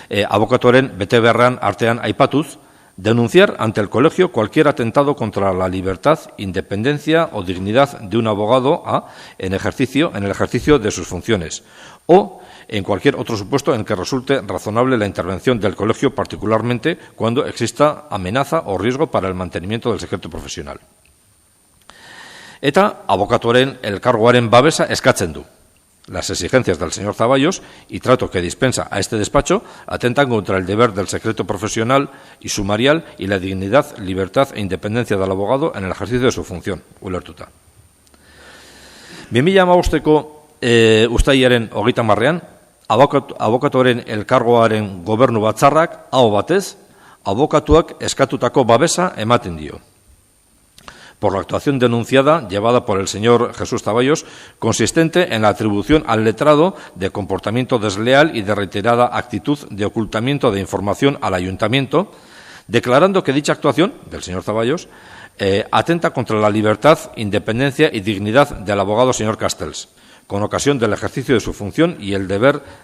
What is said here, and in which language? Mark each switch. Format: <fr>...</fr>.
<eu>Abokatuaren betebarren artean aipatuz,</eu> <es>denunciar ante el colegio cualquier atentado contra la libertad, independencia o dignidad de un abogado en el ejercicio de sus funciones o en cualquier otro supuesto en que resulte razonable la intervención del colegio, particularmente cuando exista amenaza o riesgo para el mantenimiento del secreto profesional.</es> <eu>Eta abokatuaren elkargoaren babesa eskatzen du.</eu> <es>Las exigencias del señor Zaballos y trato que dispensa a este despacho atentan contra el deber del secreto profesional y sumarial y la dignidad, libertad e independencia del abogado en el ejercicio de su función.</es> <eu>Ulertuta. 2015ko uztailaren 30an, abokatuaren elkargoaren gobernu batzarrak aho batez abokatuak eskatutako babesa ematen dio.</eu> <es>Por la actuación denunciada llevada por el señor Jesús Zaballos, consistente en la atribución al letrado de comportamiento desleal y de reiterada actitud de ocultamiento de información al ayuntamiento, declarando que dicha actuación del señor Zaballos atenta contra la libertad, independencia y dignidad del abogado señor Castells, con ocasión del ejercicio de su función y el deber</es>